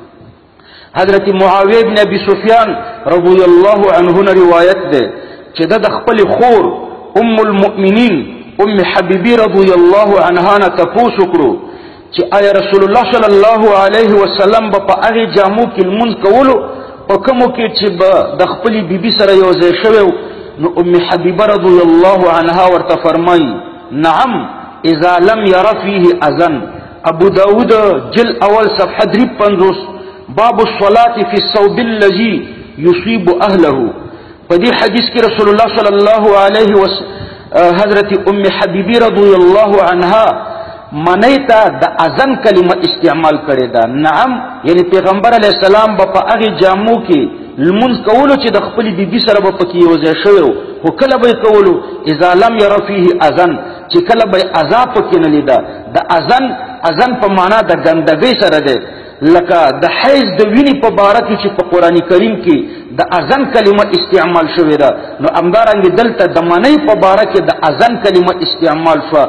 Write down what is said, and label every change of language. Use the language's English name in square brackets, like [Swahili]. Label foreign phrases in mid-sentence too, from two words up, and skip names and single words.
[Pashto] حضرت معاویه بن ابي سفیان [Arabic] رضی الله عنه [Pashto] روایت ده چې د خپل خور [Arabic] ام المؤمنین [Pashto] ام حبیبی [Arabic] رضی الله عنها [Pashto] نه تاسو کړو چې آیا [Arabic] رسول الله صلی الله علیه وسلم [Pashto] په هغه جامو کې لمونځ کولو په کومو کې چې د خپل بیبي سره یو ځای شوی؟ نو ام حبیبه [Arabic] رضی الله عنها [Pashto] ورته فرمای [Arabic] نعم اذا لم ير فيه اذن. ابو داود [Pashto] جل اول صفحه [Arabic] 53 باب الصلاة في الثوب الذي يصيب اهله. [Pashto] په دې حدیث کې [Arabic] رسول الله صلی الله علیه وسلم [Pashto] حضرت ام حبیبه [Arabic] رضی الله عنها [Pashto] منیتا د اذن کلمه استعمال کړی دا. نعم یعنی پیغمبر [Arabic] علیه السلام [Pashto] په هغه جامو کې لمونځ کولو چې د خپل بیبي سره به پکې یو ځای شوی و، خو کله به یې کولو [Arabic] اذا لم ير فيه اذن، [Pashto] چې کله به یې اذا پکې نه لیده. د اذن په معنا د ګندګۍ سره دی، لکه د حیض د وینې په باره کې چې په قرآن کریم کې د اذن کلمه استعمال شوې ده، نو همدارنګې دلته د منۍ په باره کې د اذن کلمه استعمال شوه.